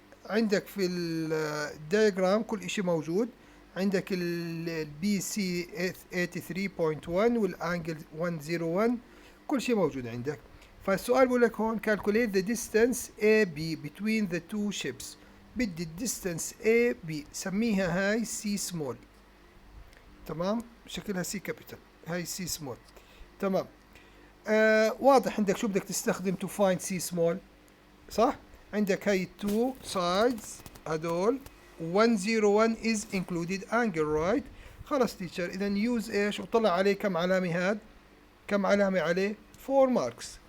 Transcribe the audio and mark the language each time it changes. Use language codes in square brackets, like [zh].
[ar] عندك في الدياجرام كل اشي موجود. عندك ال BC 83.1 والانجل 101، كل شيء موجود عندك. فالسؤال بقول لك هون [en] calculate the distance AB between the two ships. [ar] بدي الديستانس AB سميها هاي C small. تمام. شكلها C capital، هاي C small. تمام. واضح عندك شو بدك تستخدم [en] to find C small، صح؟ عندك هاي two sides هدول 101 is included angle right. [ar] خلاص تيتشر اذا [en] use [ar] ايش وطلع عليه كم علامة هاد؟ كم علامة عليه؟ [en] 4 marks.